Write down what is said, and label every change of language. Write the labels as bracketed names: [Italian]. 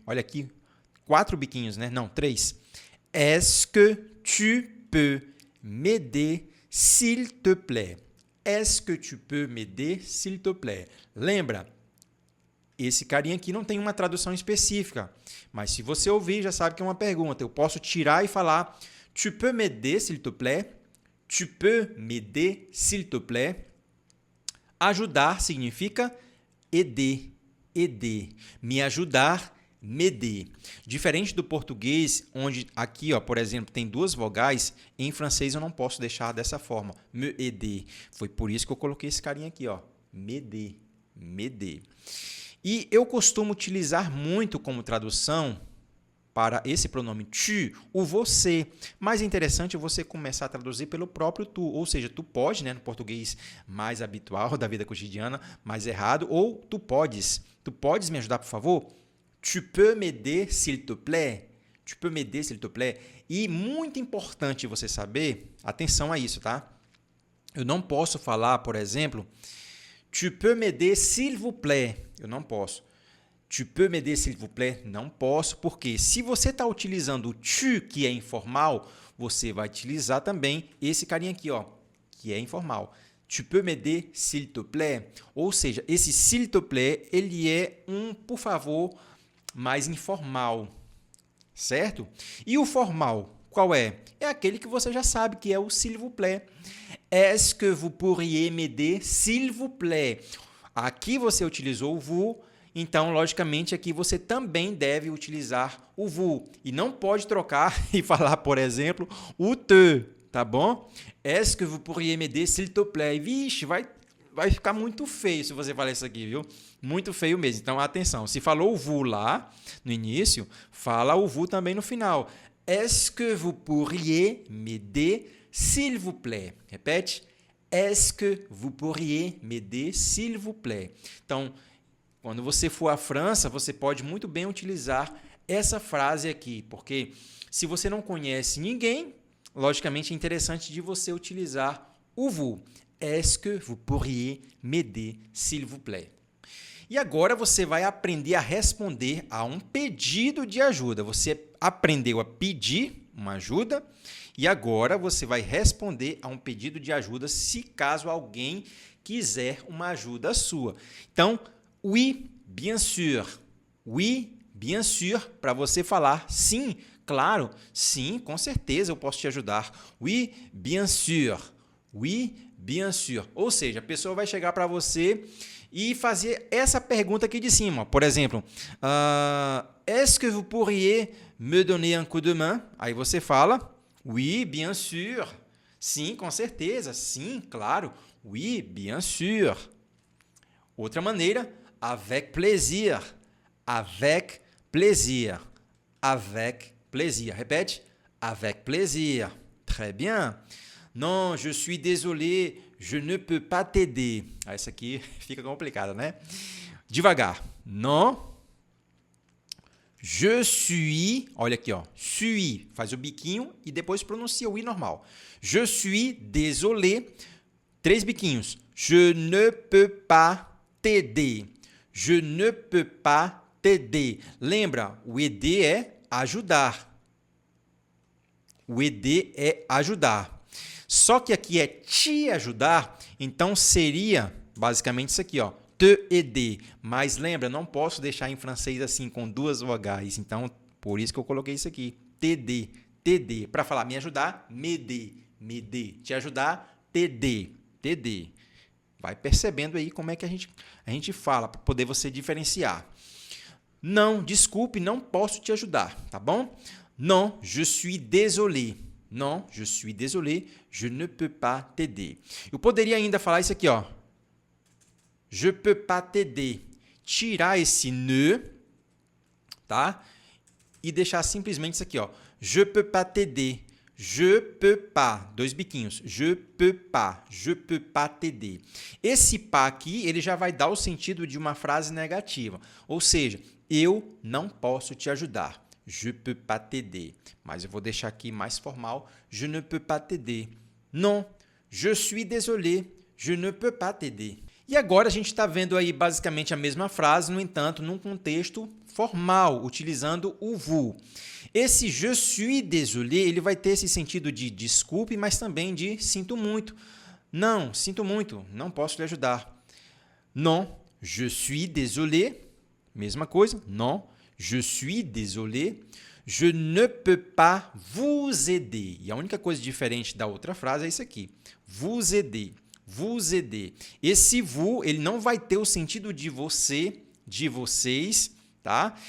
[Portuguese] Olha aqui, 4 biquinhos, né? Não, 3. [French] Est-ce que tu peux m'aider, s'il te plaît? Est-ce que tu peux m'aider, s'il te plaît? [Portuguese] Lembra, esse carinha aqui não tem uma tradução específica, mas se você ouvir, já sabe que é uma pergunta. Eu posso tirar e falar [French] tu peux m'aider, s'il te plaît? Tu peux m'aider, s'il te plaît? [Portuguese] Ajudar significa aider. Me ajudar, m'aider. Diferente do português, onde aqui, ó, por exemplo, tem duas vogais, em francês eu não posso deixar dessa forma, m'aider. Foi por isso que eu coloquei esse carinha aqui, ó, m'aider, m'aider. E eu costumo utilizar muito como tradução para esse pronome tu, o você. Mais interessante é você começar a traduzir pelo próprio tu, ou seja, tu pode, né, no português mais habitual da vida cotidiana, mais errado, ou tu podes me ajudar, por favor? [French] Tu peux m'aider, s'il te plaît? Tu peux m'aider, s'il te plaît? [Portuguese] E muito importante você saber, atenção a isso, tá? Eu não posso falar, por exemplo, [French] tu peux m'aider, s'il vous plaît? [Portuguese] Eu não posso. [French] Tu peux m'aider, s'il vous plaît? [Portuguese] Não posso, porque se você está utilizando o tu, que é informal, você vai utilizar também esse carinha aqui, ó, que é informal. [French] Tu peux m'aider, s'il te plaît? [Portuguese] Ou seja, esse [French] s'il te plaît, [Portuguese] ele é um, por favor, mais informal, certo? E o formal, qual é? É aquele que você já sabe, que é o [French] s'il vous plaît. Est-ce que vous pourriez m'aider, s'il vous plaît? [Portuguese] Aqui você utilizou o vous, então, logicamente, aqui você também deve utilizar o vous. E não pode trocar e falar, por exemplo, o te, tá bom? [French] Est-ce que vous pourriez m'aider, s'il te plaît? [Portuguese] Vixe, vai ficar muito feio se você falar isso aqui, viu? Muito feio mesmo. Então, atenção. Se falou o vous lá no início, fala o vous também no final. [French] Est-ce que vous pourriez m'aider, s'il vous plaît? [Portuguese] Repete. [French] Est-ce que vous pourriez m'aider, s'il vous plaît? [Portuguese] Então, quando você for à França, você pode muito bem utilizar essa frase aqui, porque se você não conhece ninguém, logicamente é interessante de você utilizar o vous. [French] Est-ce que vous pourriez m'aider, s'il vous plaît? [Portuguese] E agora você vai aprender a responder a um pedido de ajuda. Você aprendeu a pedir uma ajuda e agora você vai responder a um pedido de ajuda se caso alguém quiser uma ajuda sua. Então, [French] oui, bien sûr. Oui, bien sûr, [Portuguese] para você falar sim, claro, sim, com certeza eu posso te ajudar. [French] Oui, bien sûr. Oui, bien sûr. [Portuguese] Ou seja, a pessoa vai chegar para você e fazer essa pergunta aqui de cima. Por exemplo, [French] est-ce que vous pourriez me donner un coup de main? [Portuguese] Aí você fala, [French] oui, bien sûr. [Portuguese] Sim, com certeza. Sim, claro. [French] Oui, bien sûr. [Portuguese] Outra maneira, [French] avec plaisir. Avec plaisir. Avec plaisir. Répète. Avec plaisir. Très bien. Non, je suis désolé, je ne peux pas t'aider. [Portuguese] Ah, essa aqui fica complicada, né? Devagar. Non. [French] Je suis, [Portuguese] olha aqui, ó, suis, faz o biquinho e depois pronuncia o i normal. [French] Je suis désolé, [Portuguese] 3 biquinhos. [French] Je ne peux pas t'aider. Je ne peux pas t'aider. [Portuguese] Lembra, o aider é ajudar. O aider é ajudar. Só que aqui é te ajudar, então seria basicamente isso aqui, ó, [French] te aider. [Portuguese] Mas lembra, não posso deixar em francês assim com duas vogais. Então, por isso que eu coloquei isso aqui, [French] t'aider, t'aider. [Portuguese] Para falar me ajudar, [French] m'aider, m'aider. [Portuguese] Te ajudar, [French] t'aider, t'aider. [Portuguese] Vai percebendo aí como é que a gente fala, para poder você diferenciar. Não, desculpe, não posso te ajudar, tá bom? [French] Non, je suis désolé. Non, je suis désolé, je ne peux pas t'aider. [Portuguese] Eu poderia ainda falar isso aqui, ó. [French] Je peux pas t'aider. [Portuguese] Tirar esse ne, tá? E deixar simplesmente isso aqui, ó. [French] Je peux pas t'aider. Je peux pas. [Portuguese] 2 biquinhos. [French] Je peux pas t'aider. [Portuguese] Esse pas aqui, ele já vai dar o sentido de uma frase negativa. Ou seja, eu não posso te ajudar. [French] Je peux pas t'aider. [Portuguese] Mas eu vou deixar aqui mais formal. [French] Je ne peux pas t'aider. Non, je suis désolé. Je ne peux pas t'aider. [Portuguese] E agora a gente está vendo aí basicamente a mesma frase, no entanto, num contexto formal, utilizando o vous. Esse [French] je suis désolé, [Portuguese] ele vai ter esse sentido de desculpe, mas também de sinto muito. Não, sinto muito, não posso lhe ajudar. [French] Non, je suis désolé. [Portuguese] Mesma coisa, [French] non. Je suis désolé, je ne peux pas vous aider. [Portuguese] E a única coisa diferente da outra frase é isso aqui. [French] Vous aider, vous aider. [Portuguese] Esse vous, ele não vai ter o sentido de você, de vocês, tá?